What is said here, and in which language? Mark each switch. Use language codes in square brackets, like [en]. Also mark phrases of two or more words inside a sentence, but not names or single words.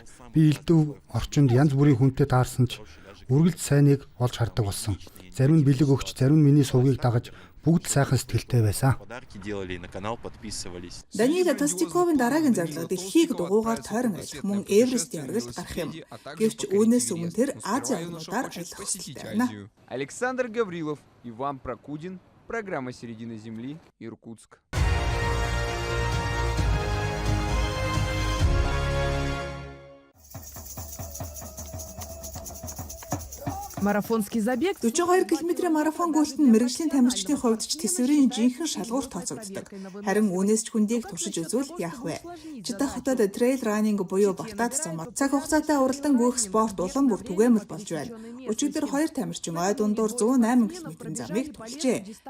[mn] Би элдв орчинд янз бүрийн хүнтэй таарсан ч үргэлж сайныг олж хардаг болсон. Зарим нь бэлэг өгч, зарим нь миний сувгийг дагаж бүгд сайхан сэтгэлтэй байсан. Даниэл Тостиковын дараагийн зорилго дэлхийг дугуйгаар тойрон аялах мөн Эверестийн оргилд гарах юм. Гэвч үүнээс өмнө тэр Азийн орнуудаар аялах хүсэлтэй байна. [ru] Александр Гаврилов, Иван Прокудин, программа «Середина земли», Иркутск. Марафонский забег [mn] 42 км марафон гүйлт нь мэрэгжлийн тамирчдын хувьд ч тэсвэрийн жинхэнэ шалгуур тооцогддог. Харин үүнээс ч хүндийг туршиж үзвэл яах вэ? Жидах хотод [en] trail running [mn] буюу бартаад замаар цаг хугацаатай уралдан гүйх спорт улам бүр түгээмэл болж байна. Өчигдөр хоёр тамирчин ой дундуур 108 км замыг тулжээ.